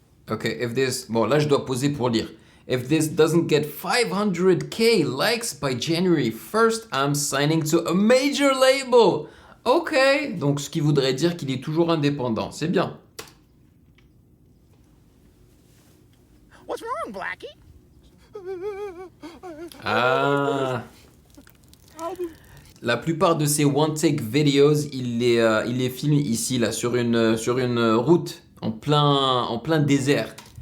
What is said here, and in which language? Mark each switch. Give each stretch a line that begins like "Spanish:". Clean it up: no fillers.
French: Ok,
English: if this...
French: Bon, là, je dois poser pour lire.
English: If this doesn't get 500k likes by January 1st, I'm signing to a major label.
French: Ok, donc ce qui voudrait dire qu'il est toujours indépendant. C'est bien.
English: What's wrong, Blackie? Ah...
French: La plupart de ces one-take videos, il les filme ici, là, sur une route, en plein désert.